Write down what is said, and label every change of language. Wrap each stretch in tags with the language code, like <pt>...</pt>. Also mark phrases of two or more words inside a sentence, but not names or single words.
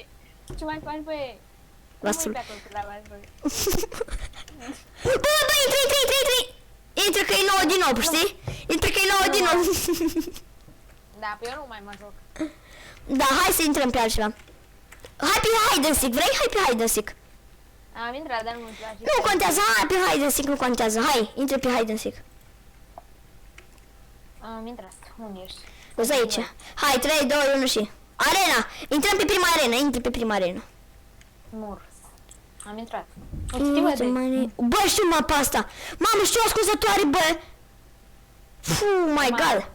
<ro>Ce mai faci, băie? Vasul. Nu pe acolo la Vaslui. Bă, intră! Intră că e 9 din nou, știi? Intră că e 9 din nou. Da, pe eu nu mai mă joc. Da, hai să intrăm pe altceva. Hai pe</ro> <en>hide and seek,</en> <ro>vrei? Hai pe</ro> <en>hide and seek.</en> <ro>Am intrat, dar nu-mi place. Nu contează, hai pe</ro> <en>hide and seek,</en> <ro>nu contează. Hai, intră pe</ro> <en>hide and seek.</en> <ro>Am intrat. Unde ești? Vezi aici. Hai, 3, 2, 1 și... Arena! Intrăm pe prima arena, intră pe prima arena. Murs. Am intrat. O știi, bă, de... Bă, știu mapa asta! Mamă, știu ascunzătoare, bă!</ro> <en>My God!</en>